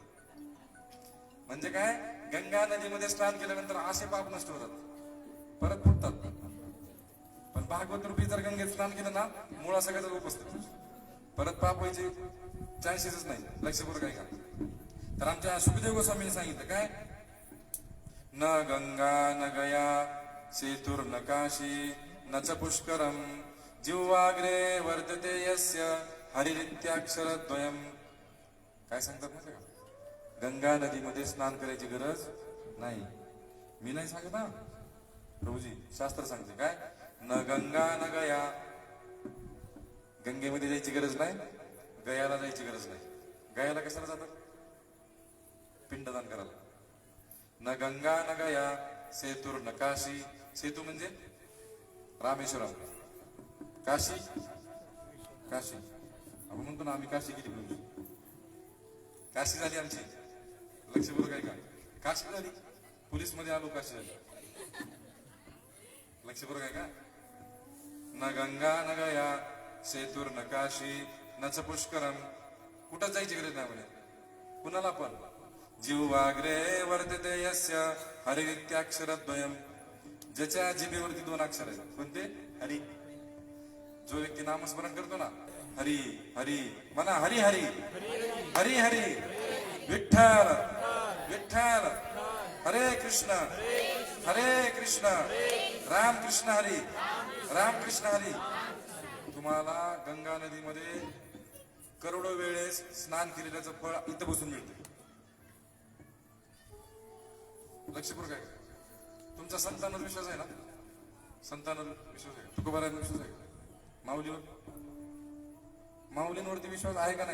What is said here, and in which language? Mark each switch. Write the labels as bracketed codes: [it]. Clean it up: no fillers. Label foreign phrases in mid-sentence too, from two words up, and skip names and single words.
[mr] म्हणजे काय, गंगा नदीमध्ये स्नान केल्यानंतर असे पाप नष्ट होतात, परत फुटतात. पण भागवत रूपी जर गंगेत स्नान केलं ना, मुळा सगळ्याचा उपस्थित, परत पाप व्हायचे चान्सेसच नाही. लक्षपूर्वक आहे का? तर आमच्या सुखदेव गोस्वामींनी सांगितलं काय, [sa] न गंगा न गया सेतुर न काशी न च पुष्करम जिव्वाग्रे वर्तते यस्य हरिरित्याक्षरद्वयम्. [mr] काय सांगतात माहिती का? गंगा नदीमध्ये स्नान करायची गरज नाही. मी नाही सांगत ना प्रभूजी, शास्त्र सांगते काय, [sa] न गंगा न गया, [mr] गंगेमध्ये जायची गरज नाही, गयाला जायची गरज नाही. गयाला कशाला जातात? पिंडदान करायला. [sa] न गंगा न गया सेतुर न काशी, [mr] सेतू म्हणजे रामेश्वरम, काशी काशी. आपण म्हणतो ना आम्ही काशी गेली म्हणजे काशी झाली आमची. लक्षपूर्वक आहे का? काशी झाली, पोलीस मध्ये आलो, काशी झाली. लक्षपूर्वक आहे का? [sa] न गंगा न गया सेतुर न काशी न च पुष्करम. [mr] कुठं जायची गरज नाही म्हणे कुणाला पण. [sa] जिव्वाग्रे वर्तते यस्य हरिरित्याक्षरद्वयम्. [mr] ज्याच्या जिभेवरती 2 अक्षर आहेत. कोणते? हरी. जो व्यक्ती नामस्मरण करतो ना, हरी हरी म्हणा, हरी हरी हरी हरी, विठ्ठल विठ्ठल, हरे कृष्ण राम कृष्ण हरी राम कृष्ण हरी. तुम्हाला गंगा नदीमध्ये करोडो वेळेस स्नान केलेल्याचं फळ इथं बसून मिळते. लक्षपूर्वक आहे. तुमचा संतांवर विश्वास आहे ना? संतांवर विश्वास आहे, तुकोबारांवर विश्वास आहे, माऊलीवर, माऊलींवरती विश्वास आहे का नाही?